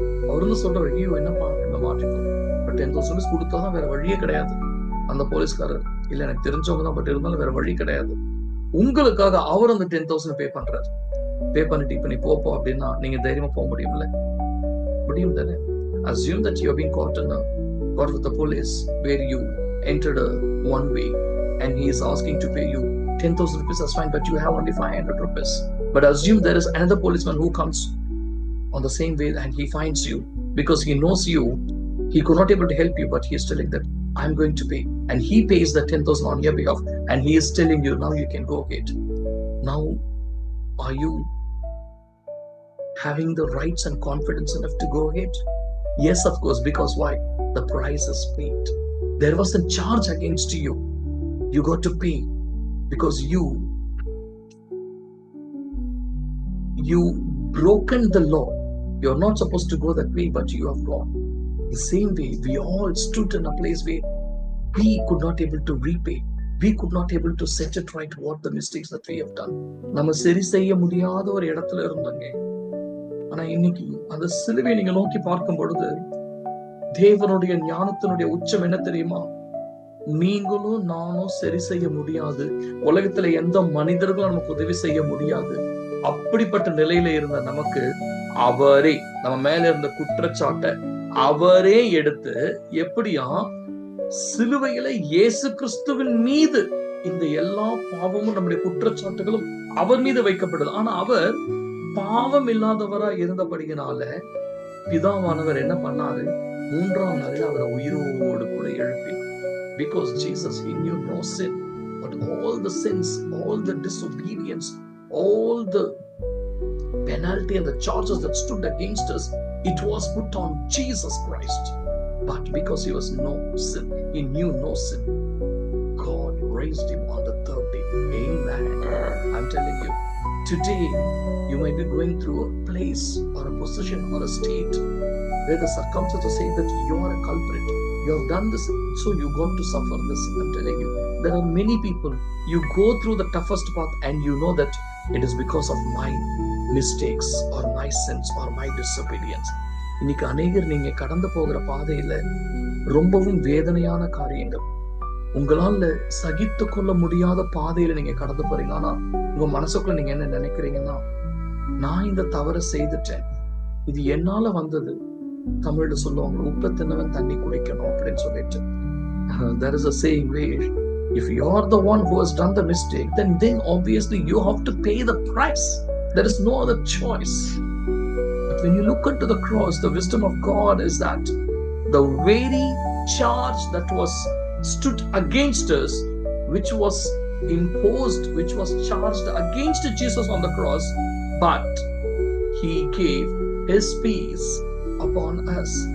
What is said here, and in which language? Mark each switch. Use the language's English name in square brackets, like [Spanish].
[Tamil] அவரு வந்து சொல்றாரு, ஐயோ என்னப்பா இந்த மாட்டிட்டோம், பட் 10,000 rupees கொடுத்தாதான் வேற வழியே கிடையாது. அந்த போலீஸ்காரர், இல்ல எனக்கு தெரிஞ்சவங்க தான், பட் இருந்தாலும் வேற வழி கிடையாது. உங்களுக்காக அவர் அந்த 10,000 பே பண்றாரு. பே பண்ணிட்டு இப்ப நீ போப்போ அப்படின்னா நீங்க தைரியமா போக முடியும்ல? முடியும் தானே? [English] Assume that you have been caught with the police where you entered one way and he is asking to pay you 10,000 rupees, that's fine, but you have only 500 rupees. But assume there is another policeman who comes on the same way and he finds you because he knows you. He could not able to help you, but he is telling that I'm going to pay, and he pays the 10,000 on your behalf, and he is telling you now you can go ahead. Now, are you having the rights and confidence enough to go ahead? Yes, of course, because why? The price is paid. There was a charge against you. You got to pay because you broken the law. You're not supposed to go that way, but you have gone. The same way, we all stood in a place where we could not able to repay. We could not able to set it right what the mistakes that we have done. [Tamil] நம்ம சரி செய்ய முடியாத ஒரு இடத்துல இருந்தாங்க. ஆனா இன்னைக்கு அந்த சிலுவையை நீங்க நோக்கி பார்க்கும் பொழுது தேவனுடைய ஞானத்தினுடைய உச்சம் என்ன தெரியுமா? நீங்களும் நானும் சரி செய்ய முடியாது. உலகத்துல எந்த மனிதர்களும் நமக்கு உதவி செய்ய முடியாது. அப்படிப்பட்ட நிலையில இருந்த நமக்கு அவரே நம்ம மேல இருந்த குற்றச்சாட்டை அவரே எடுத்து எப்படியா சிலுவையில இயேசு கிறிஸ்துவின் மீது இந்த எல்லா பாவமும் நம்முடைய குற்றச்சாட்டுகளும் அவர் மீது வைக்கப்படுது. ஆனா அவர் பாவம் இல்லாதவரா இருந்தபடியினால பிதாவானவர் என்ன பண்ணாரு? 3ஆம் நாளில் அவரை உயிரோடு கூட எழுப்பினார். [English] Because Jesus, he knew no sin, but all the sins, all the disobedience, all the penalty and the charges that stood against us, it was put on Jesus Christ. But because he was no sin, he knew no sin, God raised him on the 3rd day. Amen. I'm telling you, today you might be going through a place or a position or a state where the circumstances say that you are a culprit. You have done this, so you got to suffer this. I'm telling you, there are many people, you go through the toughest path and you know that it is because of my mistakes or my sins or my disobedience. [Tamil] இன்னைக்கு அநேகர் நீங்க கடந்து போகிற பாதையில ரொம்பவும் வேதனையான காரியங்கள், உங்களால சகித்து கொள்ள முடியாத பாதையில நீங்க கடந்து போறீங்க. ஆனா உங்க மனசுக்குள்ள நீங்க என்ன நினைக்கிறீங்கன்னா, நான் இந்த தவறை செய்துட்டேன், இது என்னால வந்தது. தமிழ்ல சொல்லுவாங்க, உப்பை தின்னவன் தண்ணி குடிக்கணும் அப்படின்னு சொல்லிட்டு. [English] There is a saying where if you are the one who has done the mistake, then obviously you have to pay the price. There is no other choice. But when you look into the cross, the wisdom of God is that the very charge that was stood against us, which was imposed, which was charged against Jesus on the cross, but he gave his peace upon us.